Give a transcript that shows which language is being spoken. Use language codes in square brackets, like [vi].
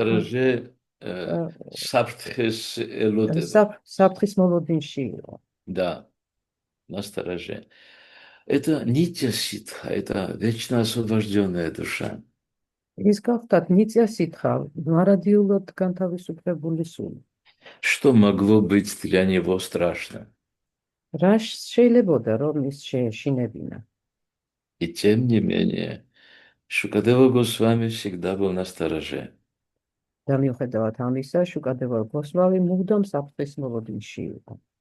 [ru] Настороже [ka] საფრთხეს ელოდება. საფრთხის მოლოდინში იყო. [ru] Да, настороже. Это нитья ситха, это вечно освобожденная душа. [ka] ის გახდათ ნიწია სითხა, მარადიულად განთავისუფლებული სული. [ru] Что могло быть для него страшно? [ka] რა შეიძლებოდა, რომ ის შეეშინებინა? [ru] И тем не менее, Шукадева Госвами всегда был настороже. [ka] და მიუხედავად ამისა, შუკადევა გოსვამი მუდამ საფრთხის მოლოდინში იყო.